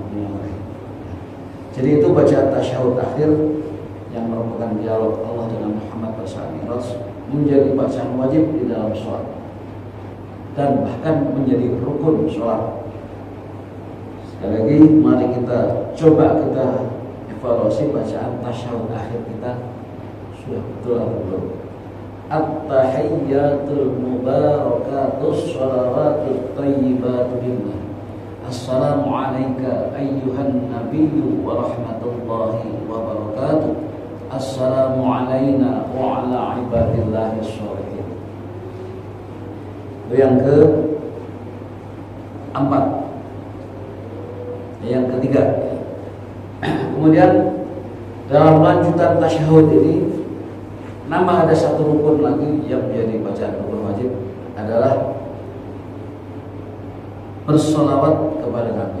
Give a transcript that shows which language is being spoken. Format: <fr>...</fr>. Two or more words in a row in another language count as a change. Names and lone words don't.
<id>Jadi itu bacaan tasyahud akhir yang merupakan dialog Allah dengan Muhammad pada saat Mi'raj, menjadi bacaan wajib di dalam sholat dan bahkan menjadi rukun sholat. Sekali lagi, mari kita coba evaluasi bacaan tasyahud akhir kita sudah betul atau belum.</id> <ar>التحيات المباركات الصلوات الطيبات لله. السلام عليك أيها النبي ورحمة الله وبركاته. السلام علينا وعلى عباد الله الصالحين.</ar> <id>Itu yang keempat. Yang ketiga, kemudian dalam lanjutan tasyahud ini nambah ada satu rukun lagi yang menjadi bacaan rukun wajib, adalah bersolawat kepada Nabi.</id>